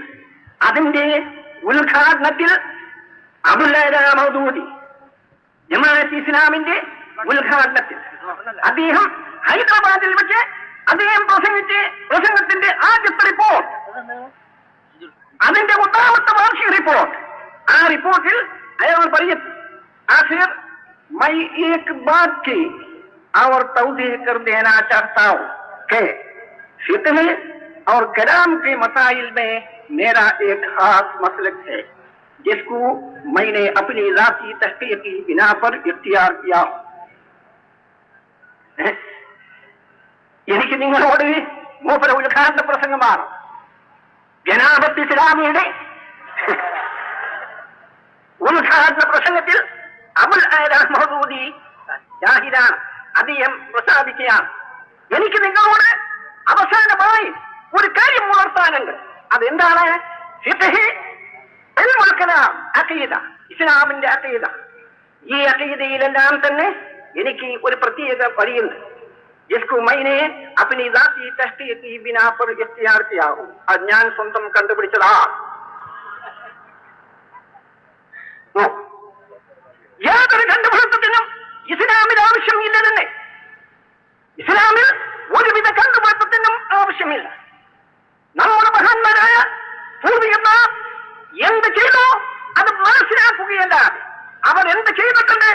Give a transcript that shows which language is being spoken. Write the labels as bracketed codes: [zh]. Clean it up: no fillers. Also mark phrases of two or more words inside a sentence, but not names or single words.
[ml] അതിന്റെ ഉദ്ഘാടനത്തിൽ അബ്ദുല്ലാ മൗദൂദി ജമാഅത്തെ ഇസ്ലാമിന്റെ ഉദ്ഘാടനത്തിൽ അദ്ദേഹം ഹൈദരാബാദിൽ വെച്ച് അദ്ദേഹം പ്രസംഗത്തിന്റെ ആദ്യത്തെ റിപ്പോർട്ട്, അതിന്റെ 10ാമത്തെ വാർഷിക റിപ്പോർട്ട്, ആ റിപ്പോർട്ടിൽ അയാൾ പറയുന്നു, [ur] آخر میں ایک بات کی اور توضیح کر دینا چاہتا ہوں کہ فقہ اور کلام کے مسائل میں میرا ایک خاص مسلک ہے جس کو میں نے اپنی ذاتی تحقیق کی بنا پر اختیار کیا. [ml] എനിക്ക് നിങ്ങളോട് മൂപ്പര ഉദ്ഘാടന പ്രസംഗമാണ്. ജനാബത്ത് ഇസ്ലാമിയുടെ ഉദ്ഘാടന പ്രസംഗത്തിൽ അബുൽ ആലാ മൗദൂദി ജാഹിദാണ്, അദ്ദേഹം പ്രസ്താവിക്കുകയാണ്, എനിക്ക് നിങ്ങളോട് അവസാനമായി ഒരു കാര്യം ഉണർത്താനുണ്ട്. അതെന്താണ്? ഫിഖ്, [ar] علم الكلام, [ml] അഖീദ, ഇസ്ലാമിന്റെ അഖീദ. ഈ അഖീദയിലെല്ലാം തന്നെ എനിക്ക് ഒരു പ്രത്യേക വഴിയുണ്ട്. [ur] جس کو میں نے اپنی ذاتی تحقیق کی بنا پر اختیار کیا ہوں. [ml] അത് ഞാൻ സ്വന്തം കണ്ടുപിടിച്ചതാ. യാതൊരു കണ്ടുപിടുത്തത്തിനും ഇസ്ലാമിൽ ആവശ്യമില്ല തന്നെ. ഇസ്ലാമിൽ ഒരുവിധ കണ്ടുപിടുത്തത്തിനും ആവശ്യമില്ല. നമ്മുടെ മഹാന്മാരായ പൂർവികന്മാർ എന്ത് ചെയ്തോ അത് മനസ്സിലാക്കുകയല്ലാതെ അവർ എന്ത് ചെയ്തിട്ടുണ്ട്?